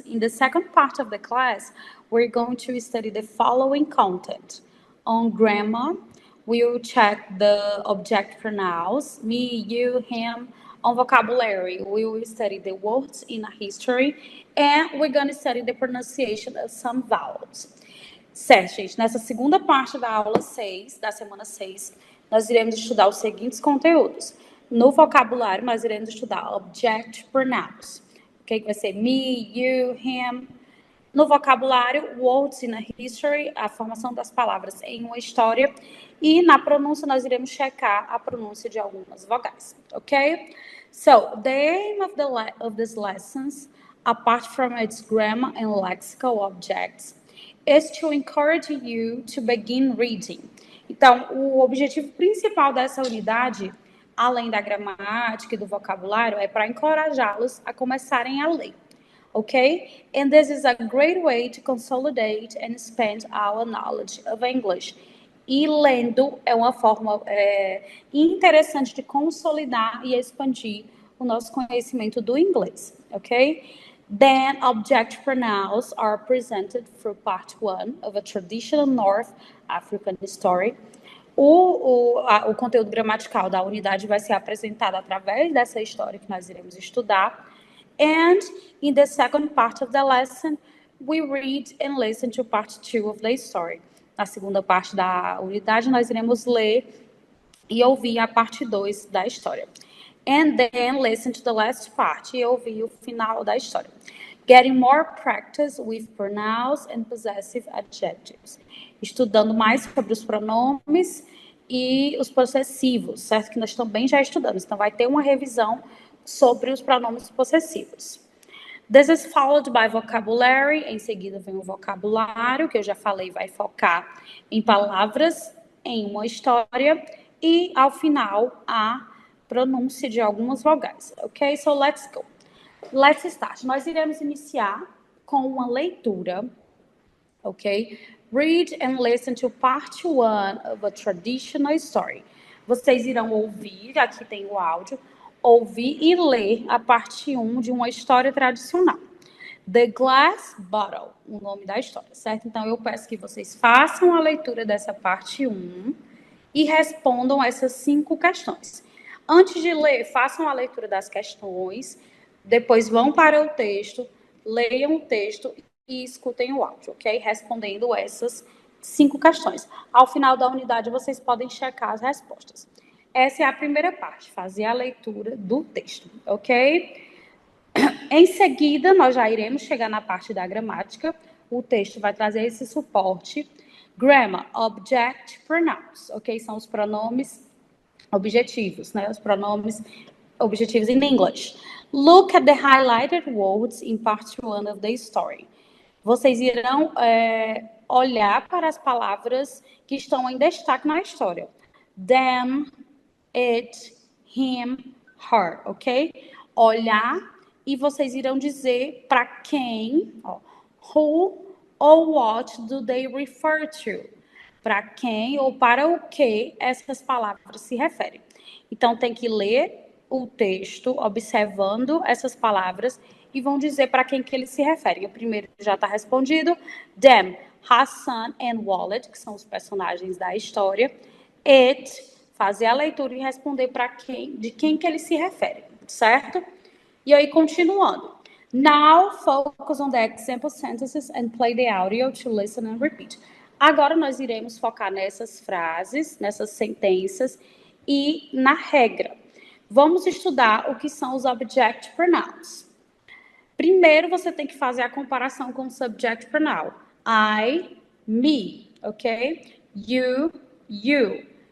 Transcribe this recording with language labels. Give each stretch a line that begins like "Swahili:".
English: In the second part of the class, we're going to study the following content. On grammar, we will check the object pronouns, me, you, him. On vocabulary, we will study the words in a history, and we're going to study the pronunciation of some vowels.
Portuguese: Certo, gente, nessa segunda parte da aula 6, da semana 6, nós iremos estudar os seguintes conteúdos. No vocabulário, nós iremos estudar object pronouns, ok? Que vai ser
English: me, you, him.
Portuguese: No vocabulário,
English: words in a history,
Portuguese: a formação das palavras em uma história. E na pronúncia, nós iremos checar a pronúncia de algumas vogais, ok?
English: So, the aim of these lessons, apart from its grammar and lexical objects, is to encourage you to begin reading.
Portuguese: Então, o objetivo principal dessa unidade, além da gramática e do vocabulário, é para encorajá-los a começarem a ler.
English: Okay? And this is a great way to consolidate and expand our knowledge of English.
Portuguese: E lendo é uma forma interessante de consolidar e expandir o nosso conhecimento do inglês.
English: Ok? Then, object pronouns are presented through part 1 of a traditional North African story.
Portuguese: O conteúdo gramatical da unidade vai ser apresentado através dessa história que nós iremos estudar.
English: And in the second part of the lesson, we read and listen to part 2 of the story.
Portuguese: Na segunda parte da unidade, nós iremos ler e ouvir a parte 2 da história.
English: And then listen to the last part
Portuguese: e ouvir o final da história.
English: Getting more practice with pronouns and possessive adjectives.
Portuguese: Estudando mais sobre os pronomes e os possessivos, certo? Que nós também já estudamos. Então, vai ter uma revisão sobre os pronomes possessivos.
English: This is followed by vocabulary.
Portuguese: Em seguida vem o vocabulário, que eu já falei, vai focar em palavras em uma história. E, ao final, a pronúncia de algumas vogais. Ok?
English: So, let's go. Let's start.
Portuguese: Nós iremos iniciar com uma leitura.
English: Ok? Read and listen to part 1 of a traditional story.
Portuguese: Vocês irão ouvir, aqui tem o áudio, ouvir e ler a parte 1 de uma história tradicional. The Glass Bottle, o nome da história, certo? Então, eu peço que vocês façam a leitura dessa parte 1 e respondam essas 5 questões. Antes de ler, façam a leitura das questões, depois vão para o texto, leiam o texto e escutem o áudio, ok? Respondendo essas 5 questões. Ao final da unidade, vocês podem checar as respostas. Essa é a primeira parte, fazer a leitura do texto, ok? Em seguida, nós já iremos chegar na parte da gramática. O texto vai trazer esse suporte. Grammar, object pronouns, ok? São os pronomes objetivos, né? Os pronomes objetivos in English.
English: Look at the highlighted words in part 1 of the story.
Portuguese: Vocês irão olhar para as palavras que estão em destaque na história.
English: Them, it, him, her, ok?
Portuguese: Olhar e vocês irão dizer para quem,
English: who or what do they refer to?
Portuguese: Para quem ou para o que essas palavras se referem. Então, tem que ler o texto observando essas palavras e vão dizer para quem que eles se referem. O primeiro já está respondido. Them, Hassan and Walid, que são os personagens da história. It, fazer a leitura e responder para quem, de quem que eles se referem, certo? E aí, continuando.
English: Now, focus on the example sentences and play the audio to listen and repeat.
Portuguese: Agora, nós iremos focar nessas frases, nessas sentenças e na regra. Vamos estudar o que são os object pronouns. Primeiro, você tem que fazer a comparação com o subject pronoun.
English: I, me, ok? You, you.